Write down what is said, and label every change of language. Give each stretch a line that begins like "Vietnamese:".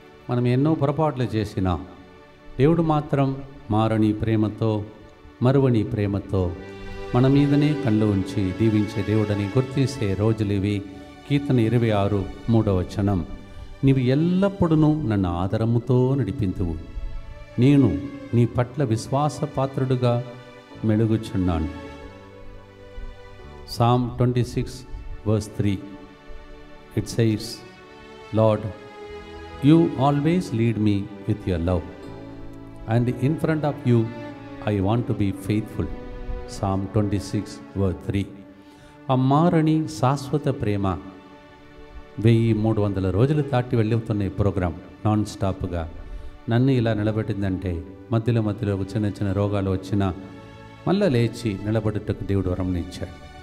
Telugu: మనం ఎన్నో పొరపాట్లు చేసినా దేవుడు మాత్రం మారని ప్రేమతో, మరువని ప్రేమతో మన మీదనే కళ్ళు ఉంచి దీవించే దేవుడని గుర్తించే రోజులు ఇవి. కీర్తన 26 3వ వచనం, నీవు ఎల్లప్పుడూ నన్ను ఆదరముతో నడిపింతువు, నేను నీ పట్ల విశ్వాసపాత్రుడుగా మెలుగుచున్నాను.
English: Psalm 26 verse 3, it says, Lord, you always lead me with your love, and in front of you I want to be faithful. Psalm 26 verse 3.
Telugu: ఆ మారని శాశ్వత ప్రేమ 1300 రోజులు దాటి వెళ్ళిపోతున్న ఈ ప్రోగ్రాం నాన్ స్టాప్గా నన్ను ఇలా నిలబెట్టిందంటే మధ్యలో చిన్న చిన్న రోగాలు వచ్చినా మళ్ళీ లేచి నిలబడుటకు దేవుడు వరంనిచ్చాడు.